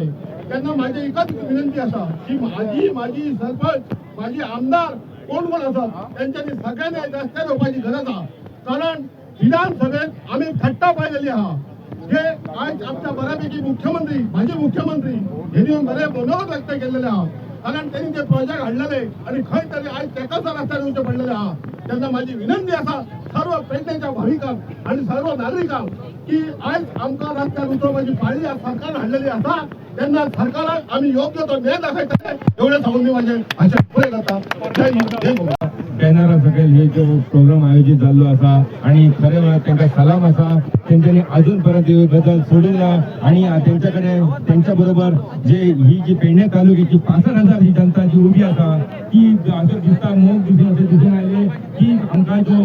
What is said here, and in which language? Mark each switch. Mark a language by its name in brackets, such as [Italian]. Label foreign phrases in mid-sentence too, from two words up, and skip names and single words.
[Marathi] तेन्ना माझी एकच विनंती आसा की माझी सरपंच माझी आमदार कोण आसात त्यांच्यानी सगळ्यांनी रस्त्यार येवपाची गरज आहा कारण विधानसभेत आम्ही थट्टा पाहिलेली आहा जे आज आमच्या बऱ्यापैकी मुख्यमंत्री माझे मुख्यमंत्री यांनी बरे मनोगत व्यक्त केलेले आहा कारण त्यांनी जे प्रोजेक्ट हाडलेले आणि खंय तरी आज तेकाच रस्त्यार येवचे पडलेले आहा। [Konkani] तेन्ना माझी विनंती आसा सर्व पेडणेच्या भाविकांक आणि सर्व नागरिकांक की आज आमकां रस्त्यार उतरपाची पाळी सरकार हाडलेली आसा तेन्ना सरकाराक आमी योग्य तो न्याय दाखयतले एवढे सांगून मी माझे भाषण पुरे करता। जय हिंद जय महाराष्ट्र। बॅनरा सकयल हे जो प्रोग्राम आयोजित जाल्लो आसा आणि खरे म्हळ्यार तांकां सलाम आसा तेंच्यांनी अजून पर्यंत ह्यो गजाल सोडूंक ना आणि तेंच्या कडेन तेंच्या बरोबर जे ही जी पेडणे तालुक्याची 65,000 ही जनता जी उभी आसा ती असं दिसता मोग दिसून आयले की आमकां जो